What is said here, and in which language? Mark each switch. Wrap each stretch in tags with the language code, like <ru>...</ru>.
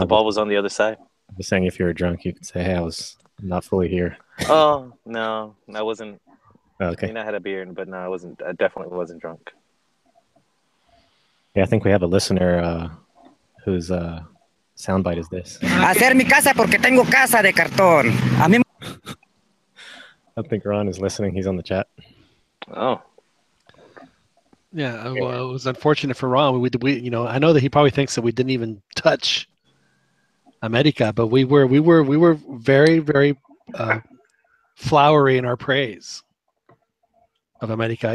<en>the ball was on the other side. I'm just saying, if you were drunk, you could say, "Hey, I'm not fully here." Oh no, I wasn't. Oh, I okay. mean, I had a beer, but no, I wasn't. I definitely wasn't drunk. Yeah, I think we have a listener whose soundbite is this.</en> <es>Hacer mi casa porque tengo casa de cartón. A mí</es> <en>I think Ron is listening. He's on the chat. Oh, Yeah. Well, it was unfortunate for Ron. We I know that he probably thinks that we didn't even touch America, but we were very, very flowery in our praise of America.</en>